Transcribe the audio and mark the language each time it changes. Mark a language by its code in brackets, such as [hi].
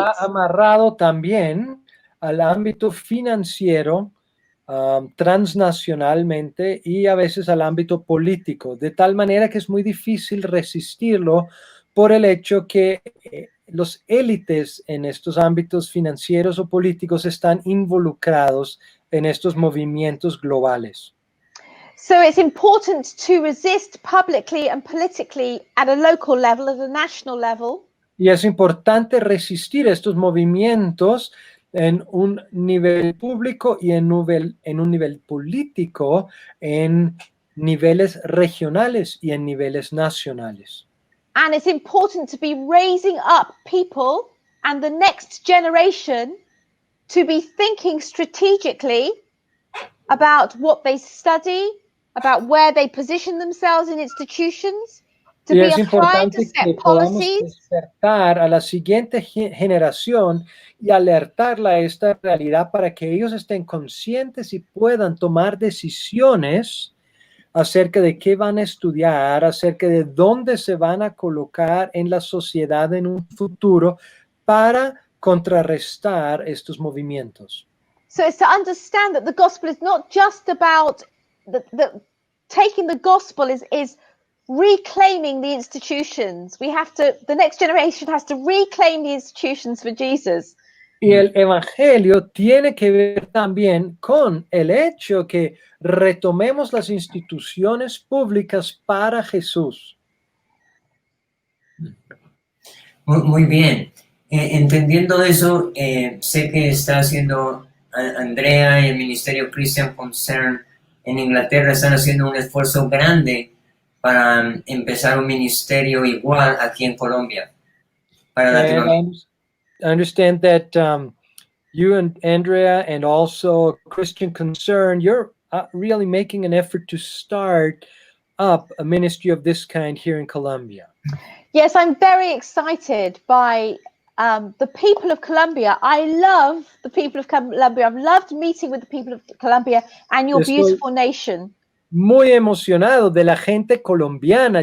[es] Y esto se ha amarrado también al ámbito financiero transnacionalmente y a veces al ámbito político, de tal manera que es muy difícil resistirlo por el hecho que los élites en estos ámbitos financieros o políticos están involucrados en estos movimientos globales. [en] So it's important to resist publicly and politically at a local level, at a national level. [es] Y es importante resistir estos movimientos en un nivel público y en un nivel político, en niveles regionales y en niveles nacionales. [en] And it's important to be raising up people and the next generation to be thinking strategically about what they study, about where they position themselves in institutions, to be applying to set policies. [es] Despertar a la siguiente generación y alertarla a esta realidad para que ellos estén conscientes y puedan tomar decisiones acerca de qué van a estudiar, acerca de dónde se van a colocar en la sociedad en un futuro para contrarrestar estos movimientos. [en] So it's to understand that the gospel is not just about taking the gospel is reclaiming the institutions. The next generation has to reclaim the institutions for Jesus. [es] Y el evangelio tiene que ver también con el hecho que retomemos las instituciones públicas para Jesús. Muy bien. Entendiendo eso, sé que está haciendo Andrea y el Ministerio Christian Concern en Inglaterra, están haciendo un esfuerzo grande para empezar un ministerio igual aquí en Colombia, para Latinoamérica. [en] I understand that You and Andrea, and also Christian Concern, you're really making an effort to start up a ministry of this kind here in Colombia. Yes, I'm very excited by the people of Colombia. I love the people of Colombia. I've loved meeting with the people of Colombia and your [es] Estoy [en] beautiful nation. [es] muy emocionado de la gente colombiana.